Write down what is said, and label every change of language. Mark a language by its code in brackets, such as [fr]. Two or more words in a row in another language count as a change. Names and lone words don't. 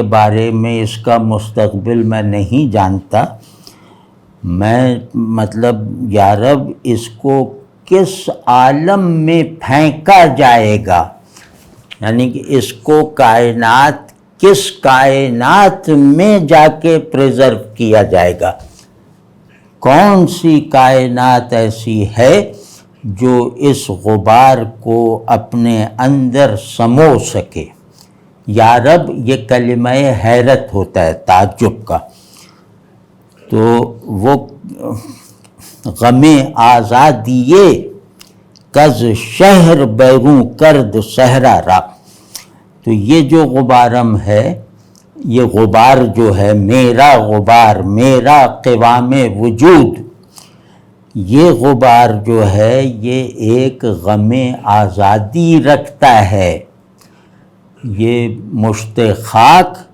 [ur] بارے میں اس کا مستقبل میں نہیں جانتا، میں مطلب [ar] یا رب [ur] اس کو کس عالم میں پھینکا جائے گا، یعنی کہ اس کو کائنات کس کائنات میں جا کے پریزرو کیا جائے گا، کون سی کائنات ایسی ہے جو اس غبار کو اپنے اندر سمو سکے۔ [ar] یا رب [ur] یہ کلمہ حیرت ہوتا ہے، تعجب کا، تو وہ [fa] غم آزادیے کز شہر بیروں کرد صحرا را، [ur] تو یہ جو غبارم ہے، یہ غبار جو ہے میرا غبار، میرا قوام وجود، یہ غبار جو ہے یہ ایک غم آزادی رکھتا ہے، یہ مشت خاک